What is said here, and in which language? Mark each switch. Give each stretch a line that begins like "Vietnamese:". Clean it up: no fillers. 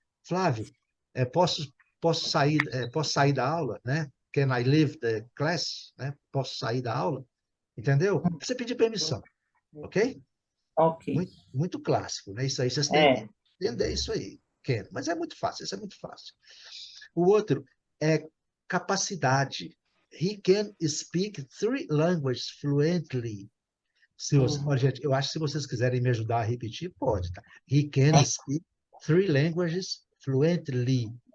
Portuguese: Flávio, posso sair da aula, né?
English: Can I leave the class?
Portuguese: Né? Posso sair da aula? Entendeu? Você pedir permissão, ok? Ok. Muito clássico, né? Isso aí vocês têm que entender isso aí. Can. Mas é muito fácil, isso é muito fácil. O outro é capacidade.
English: He can speak 3 languages fluently.
Portuguese: Olha, gente, eu acho que se vocês quiserem me ajudar a repetir, pode, tá?
English: He can speak 3 languages fluently.